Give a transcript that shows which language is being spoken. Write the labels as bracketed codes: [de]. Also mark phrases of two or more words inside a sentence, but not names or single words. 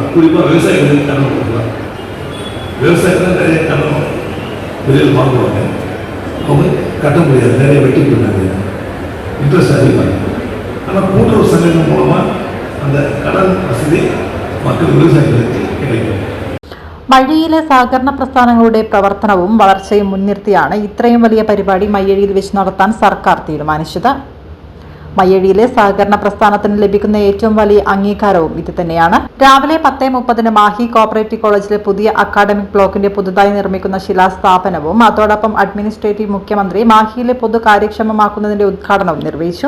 [ta] குறிப்பாக விவசாயிகளுக்கு கடன் கொடுக்கலாம். விவசாயிகள் நிறைய கடன் வெளியில் வாங்குவாங்க. அவங்க கட்ட முடியாது, நிறைய வெட்டி போயிட்டாங்க, இன்ட்ரெஸ்ட் அதிகமாக. ஆனால் கூட்டுறவு சங்கங்கள் மூலமாக அந்த கடன் வசதி மக்கள் விவசாயிகளுக்கு கிடைக்கும். [ml] മയ്യഴിയിലെ സഹകരണ പ്രസ്ഥാനങ്ങളുടെ പ്രവർത്തനവും വളർച്ചയും മുൻനിർത്തിയാണ് ഇത്രയും വലിയ പരിപാടി മയ്യഴിയിൽ വെച്ച് നടത്താൻ സർക്കാർ തീരുമാനിച്ചത്. മയ്യഴിയിലെ സഹകരണ പ്രസ്ഥാനത്തിന് ലഭിക്കുന്ന ഏറ്റവും വലിയ അംഗീകാരവും ഇത് തന്നെയാണ്. രാവിലെ 10:30 മാഹി കോപ്പറേറ്റീവ് കോളേജിലെ പുതിയ [en] academic block-ന്റെ [ml] പുതുതായി നിർമ്മിക്കുന്ന ശിലാസ്ഥാപനവും അതോടൊപ്പം അഡ്മിനിസ്ട്രേറ്റീവ് മുഖ്യമന്ത്രി മാഹിയിലെ പൊതു കാര്യക്ഷമമാക്കുന്നതിന്റെ ഉദ്ഘാടനവും നിർവഹിച്ചു.